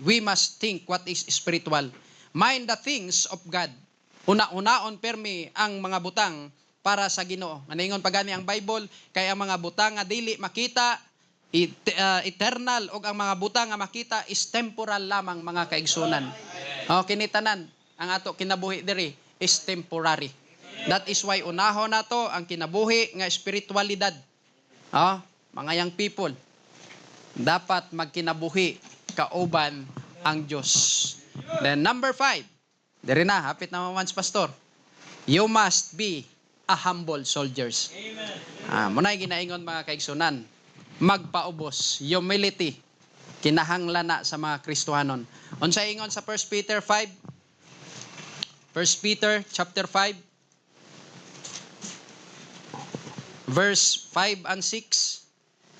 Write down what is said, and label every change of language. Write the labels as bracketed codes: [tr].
[en] We must think what is spiritual. Mind the things of God. [ceb] Una-unaon permi ang mga butang para sa Ginoo. Naningon pagani ang Bible kay ang mga butang nga dili makita eternal og ang mga butang nga makita is temporal lamang mga kaigsunan. Kinitanan ang ato kinabuhi diri is temporary. [en] That is why [ceb] unahon nato ang kinabuhi nga spiritualidad. Mga young people, dapat magkinabuhi kauban ang Dios. Then number 5, diri na, hapit na once pastor. [en] You must be a humble soldiers. [ceb] Munay ginaingon mga kaigsunan, magpaubos, humility, kinahanglan na sa mga Kristohanon. Unsa ingon sa 1 Peter 5? 1 Peter chapter 5, verse 5 and 6.